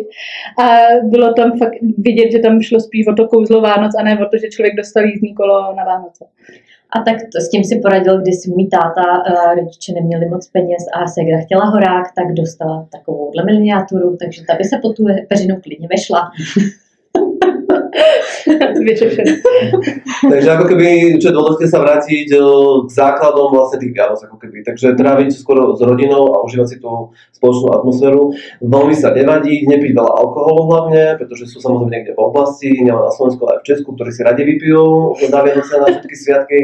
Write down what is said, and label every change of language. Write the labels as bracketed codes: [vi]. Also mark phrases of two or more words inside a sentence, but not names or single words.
[cs] A bylo tam fakt vidět, že tam šlo spíš o to kouzlo Vánoc a ne o to, že člověk dostal jízdní kolo na Vánoce. A tak s tím si poradil, když si můj táta, rodiče neměli moc peněz a ségra chtěla horák, tak dostala takovouhle miniaturu, takže ta by se po tu peřinu klidně vešla. Vyřešené. [sk] Takže ako keby, čo je dôležité sa vrátiť k základom vlastne tých Vianoc, ako keby. Takže tráviť skoro s rodinou a užívať si tú spoločnú atmosféru. Veľmi sa nevadiť, nepiť veľa alkoholu hlavne, pretože sú samozrejme niekde v oblasti, nielen na Slovensku, ale aj v Česku, ktorí si radi vypijú na Vianoce, na všetky sviatky.